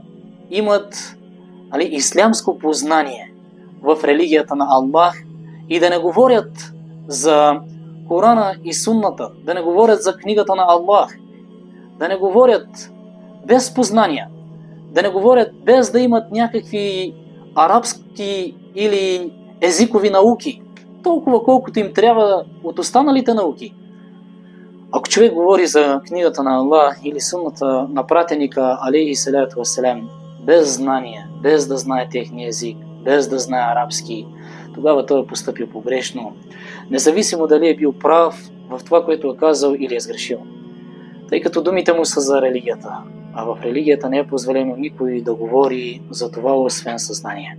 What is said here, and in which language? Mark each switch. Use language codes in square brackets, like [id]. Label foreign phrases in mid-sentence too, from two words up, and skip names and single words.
[bg] имат ислямско познание в религията на Аллах и да не говорят за Корана и сунната, да не говорят за книгата на Аллах, да не говорят без познания, да не говорят без да имат някакви арабски или езикови науки, толкова колкото им трябва от останалите науки. Ако човек говори за книгата на Аллах или сунната на пратеника [ar] عليه الصلاة والسلام [bg] без знание, без да знае техния език, без да знае арабски, тогава той е постъпил погрешно, независимо дали е бил прав в това, което е казал или е сгрешил. Тъй като думите му са за религията, а в религията не е позволено никой да говори за това, освен съзнание.